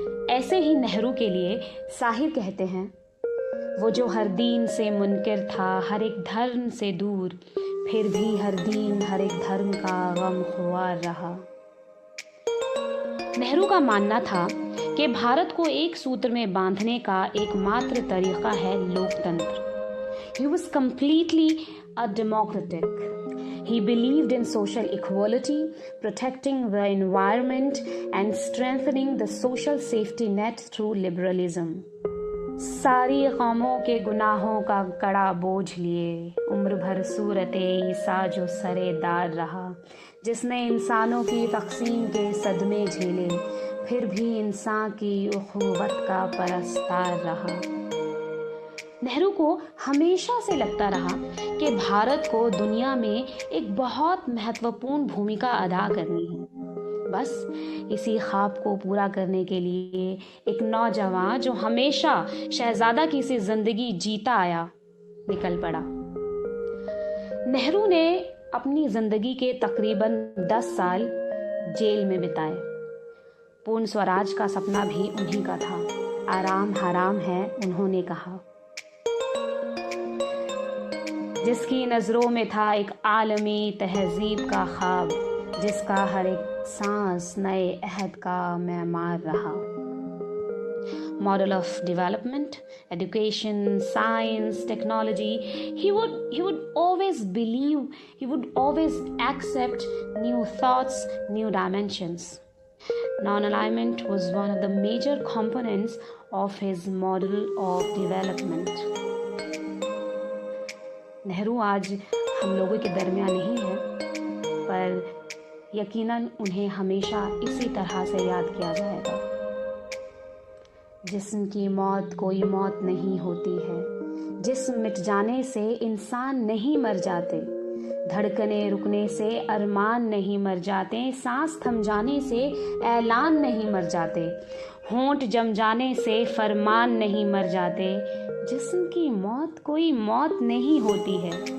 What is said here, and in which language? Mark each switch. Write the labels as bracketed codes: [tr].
[hi] ऐसे ही नेहरू के लिए साहिर कहते हैं, वो जो हर दीन से मुनकिर था, हर एक धर्म से दूर, फिर भी हर दीन हर एक धर्म का गमख्वार रहा। नेहरू का मानना था कि भारत को एक सूत्र में बांधने का एकमात्र तरीका है लोकतंत्र। [en] He was completely a democratic. He believed in social equality, protecting the environment and strengthening the social safety net through liberalism. [hi] सारी कौमों के गुनाहों का कड़ा बोझ लिए उम्र भर सूरते ईसा जो सरेदार रहा, जिसने इंसानों की तकसीम के सदमे झेले, फिर भी इंसान की उखुवत का परस्तार रहा। नेहरू को हमेशा से लगता रहा कि भारत को दुनिया में एक बहुत महत्वपूर्ण भूमिका अदा करनी है। बस इसी ख्वाब को पूरा करने के लिए एक नौजवान जो हमेशा शहजादा की सी जिंदगी जीता आया निकल पड़ा। नेहरू ने अपनी जिंदगी के तकरीबन 10 साल जेल में बिताए। पूर्ण स्वराज का सपना भी उन्हीं का था। आराम हराम है, उन्होंने कहा। जिसकी नज़रों में था एक आलमी तहजीब का ख्वाब, जिसका हर एक सांस नए अहद का मैमार रहा। [en] Model of development, education, science, technology, he would always believe, he would always accept new thoughts, new dimensions. Non-alignment was one of the major components of his model of development. [hi] Nehru आज हम लोगों के दरमियान नहीं है, पर यकीनन उन्हें हमेशा इसी तरह से याद किया जाएगा। जिस्म की मौत कोई मौत नहीं होती है, जिस्म मिट जाने से इंसान नहीं मर जाते, धड़कने रुकने से अरमान नहीं मर जाते, सांस थम जाने से ऐलान नहीं मर जाते, होंठ जम जाने से फरमान नहीं मर जाते। जिस्म की मौत कोई मौत नहीं होती है,